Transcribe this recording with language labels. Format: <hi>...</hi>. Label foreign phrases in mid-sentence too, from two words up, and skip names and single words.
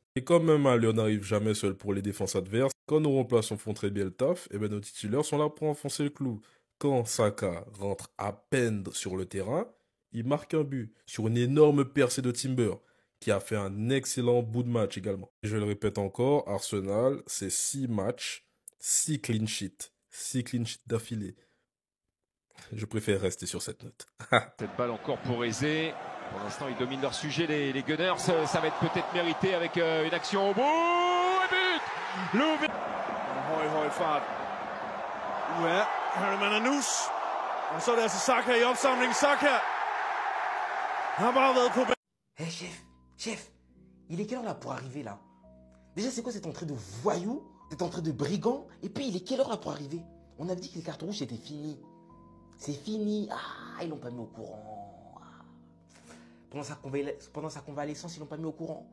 <fr>Et quand même, on n'arrive jamais seul pour les défenses adverses. Quand nos remplaçants font très bien le taf, et ben nos titulaires sont là pour enfoncer le clou. Quand Saka rentre à peine sur le terrain, il marque un but sur une énorme percée de Timber, qui a fait un excellent bout de match également. Et je le répète encore, Arsenal, c'est 6 matchs, 6</fr> <en>clean sheets.</en> <fr>6</fr> <en>clean sheets</en> <fr>d'affilée. Je préfère rester sur cette note. Cette balle encore pour Eze. Pour l'instant, ils dominent leur sujet, les Gunners. Ça va être peut-être mérité avec une action au bout. Et but! Le but!</fr> <da>Høj fart. Ja, Herman Anus. Og så er det altså Saka i opsamling. Saka har bare været på.</da> <fr>Hé chef, il est quelle heure là pour arriver là? Déjà c'est quoi cette entrée de voyou, cette entrée de brigand? Et puis il est quelle heure là pour arriver? On avait dit que les cartons rouges c'était fini. C'est fini. Ah, ils l'ont pas mis au courant. Ah. Pendant sa convalescence, ils l'ont pas mis au courant.</fr>